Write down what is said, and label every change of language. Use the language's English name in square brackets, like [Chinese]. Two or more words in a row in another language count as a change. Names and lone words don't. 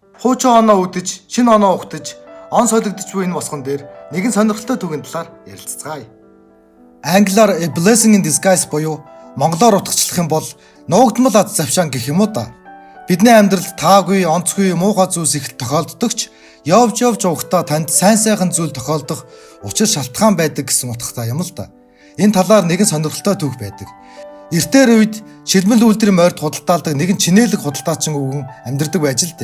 [Mongolian] Хуучин оноо үдэж, шинэ оноо ухтаж, он солигдож буй энэ босгон дээр нэгэн сонирхолтой түүхийн талаар ярилцгаая. Англиар [English] a blessing in disguise [Mongolian] буюу монголоор утгачлах юм бол нуугдмал аз завшаан гэх юм уу та. Бидний амьдралд таагүй, онцгүй, муухай зүйлс их тохиолддогч явж явахдаа танд сайн сайхан зүйл тохиолдох учир шалтгаан байдаг гэсэн утгатай юм л да. Энэ талаар нэгэн сонирхолтой түүх байдаг. Эртээр үед шилмэл үйлдвэрийн морьд худалдаалдаг нэгэн чинээлэг худалдаачин өвгөн амьдардаг байж л дээ.